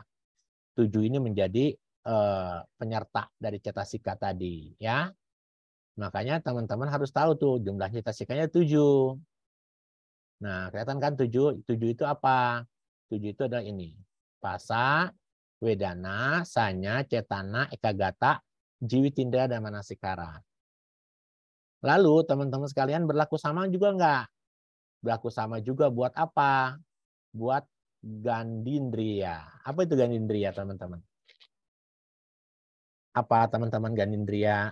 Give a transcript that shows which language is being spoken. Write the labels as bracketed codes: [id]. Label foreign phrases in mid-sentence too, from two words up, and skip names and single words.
[id] 7 ini menjadi penyerta dari cetasika tadi. Ya. Makanya teman-teman harus tahu tuh jumlah cetasikanya 7. Nah, kelihatan kan 7 itu apa? 7 itu adalah ini. Pasa, [pi] wedana, sanya, cetana, ekagata, jiwitindra, [id] dan manasikara. Lalu teman-teman sekalian berlaku sama juga enggak? Berlaku sama juga buat apa? Buat gandindriya. Apa itu gandindriya, teman-teman? Apa teman-teman gandindriya?